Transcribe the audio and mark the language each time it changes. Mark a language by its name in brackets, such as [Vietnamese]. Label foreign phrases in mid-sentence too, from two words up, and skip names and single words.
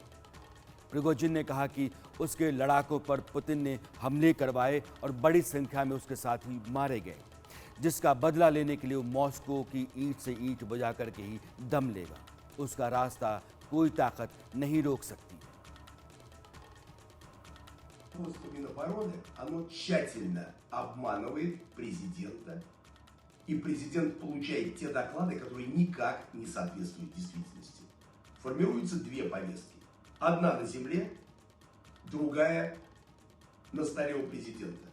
[Hindi] प्रिगोजिन ने कहा कि उसके लड़ाकों पर पुतिन ने हमले करवाए और बड़ी संख्या में उसके साथी मारे गए, जिसका बदला लेने के लिए वो मॉस्को की ईंट से ईंट बजा करके ही दम लेगा। उसका रास्ता कोई ताकत नहीं रोक सकती। [Russian] Минобороны, оно тщательно обманывает президента, и президент получает те доклады, которые никак не соответствуют действительности. Формируются две повестки. Одна на земле, другая на столе у президента.